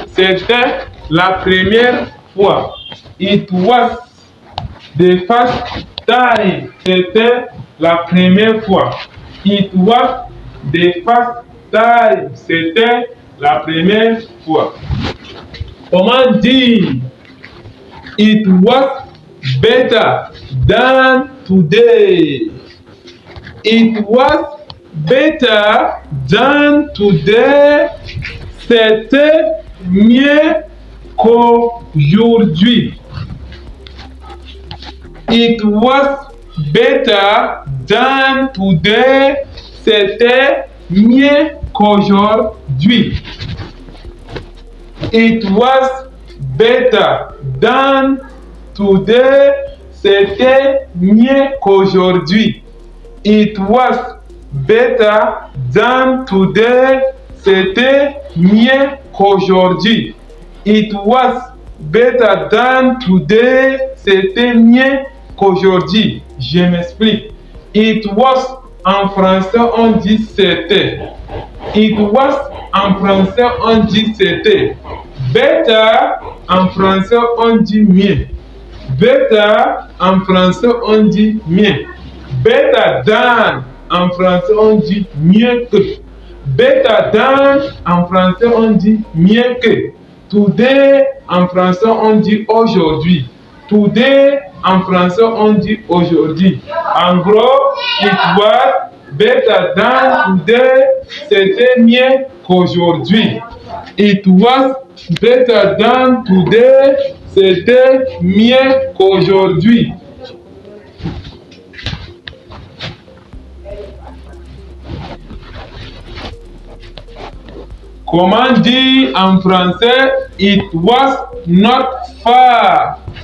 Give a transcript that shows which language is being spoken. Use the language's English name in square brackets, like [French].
[French] C'était la première fois. [English] It was the first time. [French] C'était la première fois. [English] It was the first time. [French] C'était la première fois. Comment dire? [English] It was better than today. It was better than today. [French] C'était mieux qu'aujourd'hui. [English] It was better than today. [French] C'était mieux qu'aujourd'hui. [English] It was better than today. [French] C'était mieux qu'aujourd'hui. [English] It was better than today. [French] C'était mieux qu'aujourd'hui. [English] It was better than today. [French] C'était mieux qu'aujourd'hui. Je m'explique. [English] It was, [French] en français, on dit c'était. [English] It was, [French] en français, on dit c'était. Better, en français, on dit mieux. Better, en français, on dit mieux. [English] Better than, [French] en français, on dit mieux que. [English] Better than, [French] en français, on dit mieux que. Today, en français, on dit aujourd'hui. Today, en français, on dit aujourd'hui. En gros, [English] it was better than today. [French] C'était mieux qu'aujourd'hui. [English] It was better than today. [French] C'était mieux qu'aujourd'hui. Comment dire en français [English] it was not far?